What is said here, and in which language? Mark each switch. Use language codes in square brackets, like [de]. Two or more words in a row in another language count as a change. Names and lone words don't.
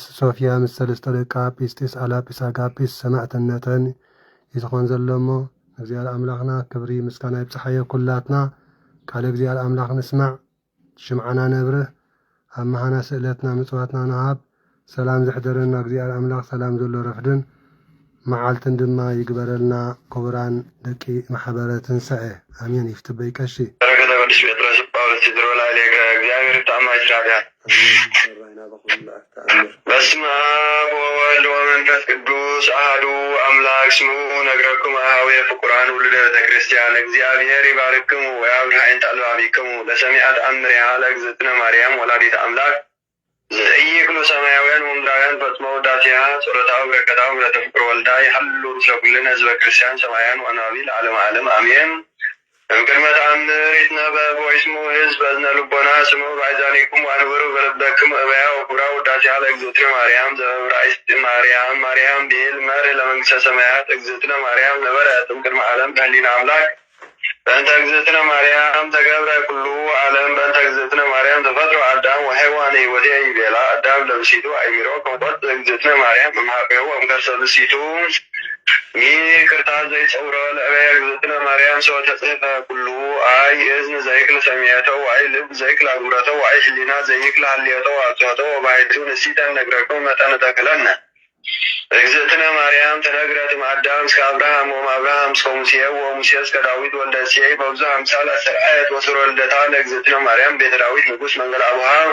[ti] ሶፊያ ምስ ሰለስተ ደቃ ጲስጢስ አላጲስ አጋጲስ ሰማዕትነተን ይዝኾን ዘሎሞ እግዚአብሔር አምላክና ክብሪ ምስጋና ይብፅሓዮ ኩላትና ቃል እግዚአብሔር አምላክ ንስማዕ ሽምዓና ነብርህ [gez] ኣብ መሃና [ti] ስእለትና ምጽዋትና ንሃብ ሰላም ዘሕደረና እግዚአብሔር አምላክ ሰላም ዘሎ ረፍድን መዓልትን ድማ ይግበረልና። ክቡራን ደቂ ማሕበረ ትንሣኤ አሜን። ይፍትበይ ቀሺ በረከተ ቅዱስ ጴጥሮስ ጳውሎስ ይድሮላ ኢሌከ እግዚአብሔር ብጣዕማይ ስራ [gez] በስመ አብ ወወልድ ወመንፈስ ቅዱስ አሐዱ አምላክ ስሙ ነግረክሙ አኀዌ ፍቁራን ውሉደ ቤተ ክርስቲያን እግዚአብሔር ይባርክሙ ወያብርሃ አልባቢክሙ ለሰሚዐ ተአምሪሃ ለእግዝእትነ ማርያም ወላዲተ አምላክ ዘኢይክሉ ሰማያውያን ወምድራውያን ፈጽመው ውዳሴሃ ጸሎታው በረከታው ምሕረተ ፍቁር ወልዳ ይሐሉ ምስለ ኩልነ ሕዝበ ክርስቲያን ሰማያን ወአናብዕ ለዓለመ ዓለም አሜን። እምቅድመ ተአምር ይትነበብ ወይስሙ ሕዝብ በእዝነ ልቦና ስሙ በአይዛኒክሙ ወአንብሩ በልበክሙ እበያ ወኩብራ ውዳሴሃ ለእግዝእትነ ማርያም ዘዕብራይስጥ ማርያም ብሂል መርህ ለመንግሥተ ሰማያት እግዝእትነ ማርያም ነበረት እምቅድመ ዓለም በህሊና አምላክ በእንተ እግዝእትነ ማርያም ተገብረ ኩሉ ዓለም በእንተ እግዝእትነ ማርያም ተፈጥሮ አዳም ወሔዋን ሕይወቴ ይቤላ አዳም ለብሲቱ አእሚሮ ከመጦት እግዝእትነ ማርያም እምኀቤሁ እምከርሰ ብእሲቱ ይቅርታ ዘይጸውሮ ለእበየ እግዝእትነ ማርያም ሰወ ተጽሕፈ ኩሉ አይ እዝን ዘይክል ሰሚዐቶ ወአይ ልብ ዘይክል አግብረቶ ወአይ ህሊና ዘይክል ሀልየቶ ወአጽዋቶ ወባሕቱ ንሲተን ነግረክሙ መጠነ ተክለነ እግዝእትነ ማርያም ተነግረት እምአዳም እስከ አብርሃም ወእምአብርሃም እስከ ሙሴ ወሙሴ እስከ ዳዊት ወልደ እሴይ በብዙኃ አምሳል አስተርአየት ወስሮ ልደታ ለእግዝእትነ ማርያም ቤተ ዳዊት ንጉሥ መንገለ አቡሃ